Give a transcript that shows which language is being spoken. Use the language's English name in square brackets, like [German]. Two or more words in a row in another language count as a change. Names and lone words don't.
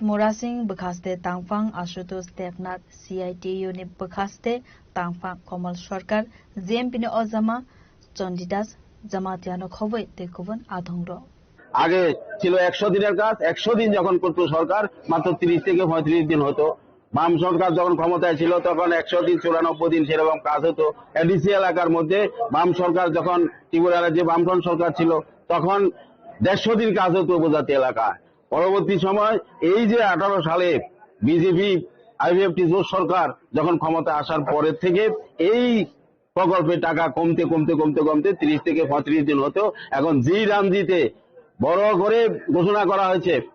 [Kok Borok] Morasing bekhaste tangfang Ashutosh Devnath CITU ne bekhaste tangfang Komal Sarkar GMP ne ozama Chandidas Jamatiano khoboi tekubon adongro [Bangla] আগে ছিল 100 দিনের কাজ 100 দিন যখন করত সরকার মাত্র 30 থেকে 35 দিন হতো বাম সরকার যখন ক্ষমতায় ছিল তখন 100 দিন 94 দিন সেরকম কাজ হতো এডিসি এলাকার মধ্যে বাম সরকার যখন ত্রিপুরার যে বামফ্রন্ট সরকার ছিল তখন 150 দিন কাজ হতো উপজাতি এলাকায় পরবর্তী সময় এই যে 18 সালে বিজেপি আইভিএফটি জোট সরকার যখন ক্ষমতা আসার পরের থেকে এই প্রকল্পের টাকা কমতে কমতে কমতে কমতে 30 থেকে 35 দিন হতো এখন জি রামজিতে বড় করে ঘোষণা করা হয়েছে